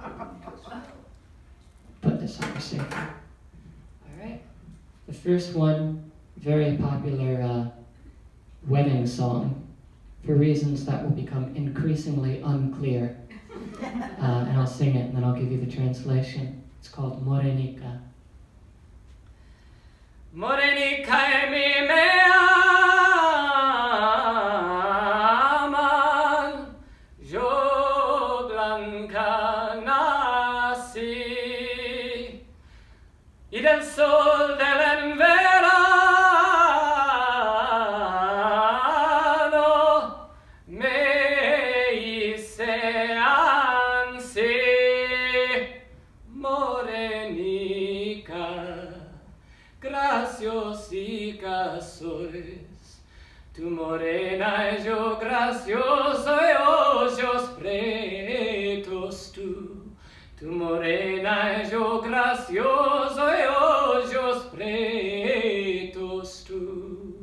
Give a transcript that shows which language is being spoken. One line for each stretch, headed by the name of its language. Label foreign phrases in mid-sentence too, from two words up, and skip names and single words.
English: Put this on receiver. All right. The first one, very popular wedding song, for reasons that will become increasingly unclear. And I'll sing it and then I'll give you the translation. It's called Morenica.
Ladino: Morenica mi me aman, yo blanca nací, y del sol del verano me hice ansí. Morenica, graciosica sois, tu morena y yo gracioso y ojos pretos tú, tu morena y yo gracioso y ojos pretos tú.